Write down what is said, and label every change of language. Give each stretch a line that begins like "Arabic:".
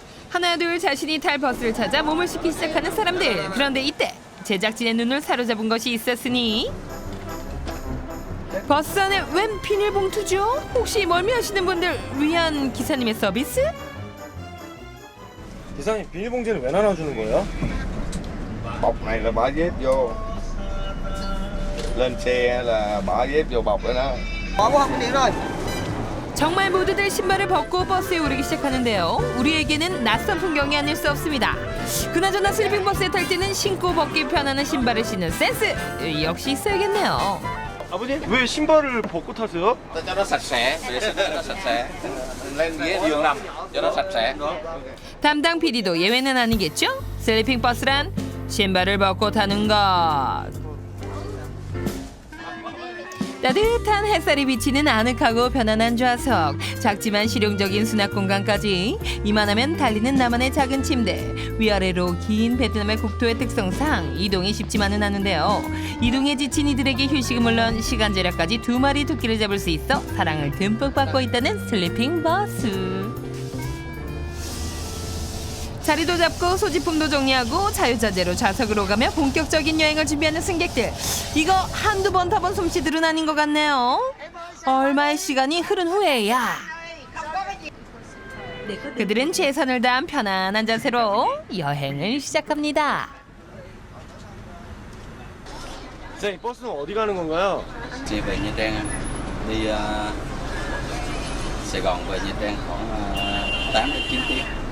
Korean: 하나둘 자신이 탈 버스를 찾아 몸을 싣기 시작하는 사람들. 그런데 이때 제작진의 눈을 사로잡은 것이 있었으니, 버스 안에 웬 비닐봉투죠? 혹시 멀미하시는 분들 위한 기사님의 서비스? 기사님, 비닐봉지는 왜 나눠주는 거예요?
Vietnamese: bọc này là bỏ dép vô, lên xe là bỏ dép vô bọc đó đó. Bỏ qua không đi rồi.
Korean: 정말 모두들 신발을 벗고 버스에 오르기 시작하는데요. 우리에게는 낯선 풍경이 아닐 수 없습니다. 그나저나 슬리핑 버스에 탈 때는 신고 벗기 편안한 신발을 신는 센스 역시 있어야겠네요. 아버님, 왜 신발을 벗고 타세요?
Vietnamese: Cho nó sạch sẽ, vệ sinh cho nó sạch sẽ. Lên ghế giường nằm cho nó sạch sẽ.
Korean: 담당 PD도 예외는 아니겠죠? 슬리핑 버스란 신발을 벗고 타는 것. 따뜻한 햇살이 비치는 아늑하고 편안한 좌석, 작지만 실용적인 수납 공간까지. 이만하면 달리는 나만의 작은 침대. 위아래로 긴 베트남의 국토의 특성상 이동이 쉽지만은 않은데요. 이동에 지친 이들에게 휴식은 물론 시간 절약까지 2마리 토끼를 잡을 수 있어 사랑을 듬뿍 받고 있다는 슬리핑 버스. 자리도 잡고 소지품도 정리하고 자유자재로 좌석으로 오가며 본격적인 여행을 준비하는 승객들. 이거 한두 번 타본 솜씨들은 아닌 것 같네요. 얼마의 시간이 흐른 후에야 그들은 최선을 다한 편안한 자세로 여행을 시작합니다. 기사님, 버스는 어디 가는 건가요?
Vietnamese: Chị về Nha Trang anh. Đi Sài Gòn về Nha Trang khoảng 8 đến 9 tiếng.